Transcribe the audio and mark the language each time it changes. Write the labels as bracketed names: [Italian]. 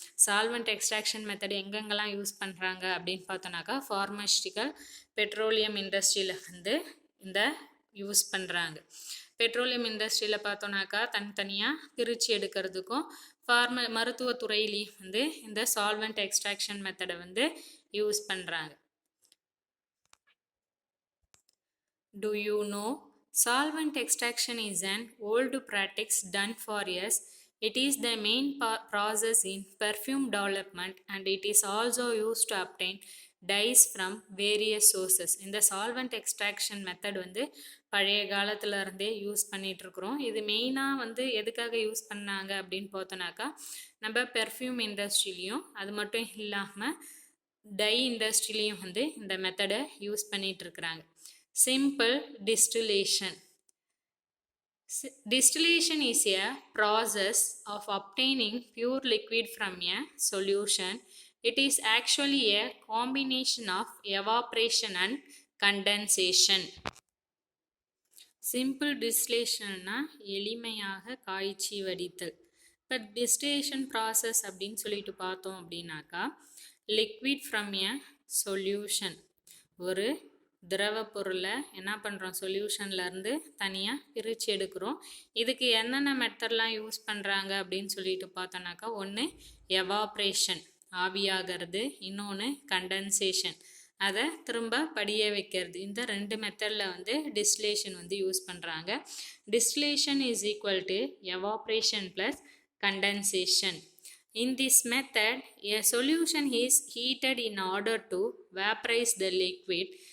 [Tamil] Solvent extraction method எங்கெங்கெல்லாம் use பண்ணுறாங்க அப்படின்னு பார்த்தோன்னாக்கா, ஃபார்மஸ்டிக்கல் பெட்ரோலியம் இண்டஸ்ட்ரியில் இந்த யூஸ் பண்ணுறாங்க. பெட்ரோலியம் இண்டஸ்ட்ரியில் பார்த்தோன்னாக்கா தனித்தனியாக பிரித்து எடுக்கிறதுக்கும் மருத்துவத்துறையிலையும் இந்த சால்வெண்ட் எக்ஸ்ட்ராக்ஷன் மெத்தடை யூஸ் பண்ணுறாங்க. [English] Do you know solvent extraction is an old practice done for years. It is the main process in perfume development and it is also used to obtain dyes from various sources. [Tamil] இந்த solvent extraction method பழைய காலத்துல இருந்தே use பண்ணிட்டு இருக்கிறோம். இது மெயினாக எதுக்காக use பண்ணாங்க அப்படின்னு பார்த்தோன்னாக்கா, நம்ம பெர்ஃப்யூம் இண்டஸ்ட்ரிலையும் அது மட்டும் இல்லாமல் டை இண்டஸ்ட்ரிலையும் இந்த மெத்தடை யூஸ் பண்ணிட்டு இருக்கிறாங்க. [English] Simple distillation. Distillation is a process of obtaining pure liquid from a solution. It is actually a combination of evaporation and condensation. [Tamil] Simple distillation எளிமையாக காய்ச்சி வடித்தல். இப்போ டிஸ்டிலேஷன் ப்ராசஸ் அப்படின்னு சொல்லிட்டு பார்த்தோம் அப்படின்னாக்கா, [English] liquid from a solution, [Tamil] ஒரு திரவ பொருளை என்ன பண்ணுறோம், சொல்யூஷன்லேருந்து தனியாக பிரித்து எடுக்கிறோம். இதுக்கு என்னென்ன மெத்தட்லாம் யூஸ் பண்ணுறாங்க அப்படின்னு சொல்லிட்டு பார்த்தோன்னாக்கா, ஒன்று எவாப்ரேஷன் ஆவியாகிறது, இன்னொன்று கண்டென்சேஷன் அதை திரும்ப படிய வைக்கிறது. இந்த ரெண்டு மெத்தடில் வந்து டிஸ்டிலேஷன் வந்து யூஸ் பண்ணுறாங்க. [English] Distillation is equal to evaporation plus condensation. In this method, a solution is heated in order to vaporize the liquid.